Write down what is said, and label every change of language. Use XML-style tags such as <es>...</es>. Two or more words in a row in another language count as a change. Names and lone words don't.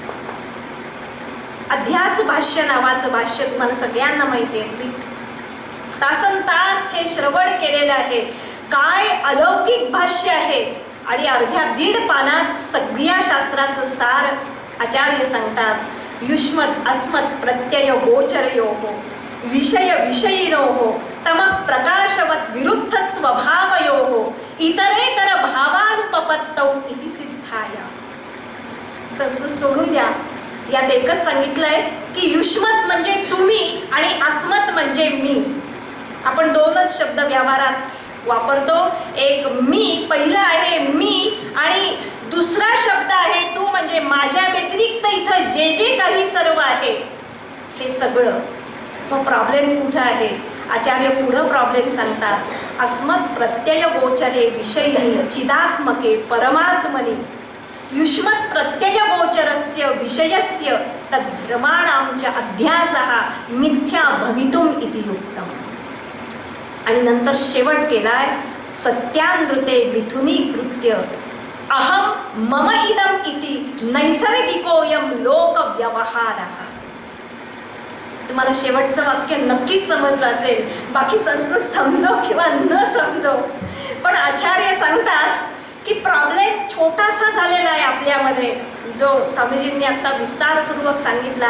<mr>अध्यास भाष्य नावाचं भाष्य तुम्हाला सगळ्यांना माहिती आहे, तुम्ही तासन तास हे श्रवण केलेलं आहे. काय अलौकिक भाष्य आहे. आणि अर्ध्या 1.5 पानात सगळ्या शास्त्राचं सार आचार्य सांगतात.</mr> <sa>युष्मत अस्मत् प्रत्यय गोचरयोः विषय विषयिणोः तमः प्रकाशवत् विरुद्ध स्वभावयोः इतरेतर भावानुपपत्तौ इति सिद्धाय.</sa> <mr>संस्कृत सोडून द्या, यात एकच सांगितलंय की युष्मत म्हणजे तुम्ही आणि अस्मत म्हणजे मी. आपण दोनच शब्द व्यवहारात वापरतो. एक मी, पहिला आहे मी, आणि दुसरा शब्द आहे तू, म्हणजे माझ्या व्यतिरिक्त इथं जे जे काही सर्व आहे हे सगळं. मग प्रॉब्लेम कुठं आहे. आचार्य पुढं प्रॉब्लेम सांगतात.</mr> <sa>अस्मत् प्रत्यय गोचरे विषयी चिदात्मके परमात्मनि युष्मत् प्रत्यय गोचरस्य विषयस्य तद्धर्माणांच अध्यासः मिथ्या भवितुम इति युक्तम.</sa> <mr>आणि नंतर शेवट केलाय,</mr> <sa>सत्यानृते मिथुनीकृत्य अहम मम इदम इति नैसर्गिकोयम लोक व्यवहारः.</sa> <mr>तुम्हाला शेवटचं वाक्य नक्कीच समजलं असेल. बाकी संस्कृत समजो किंवा न समजो, पण आचार्य सांगतात की प्रॉब्लेम छोटासा झालेला आहे आपल्यामध्ये, जो स्वामीजींनी आता विस्तारपूर्वक सांगितला.</mr>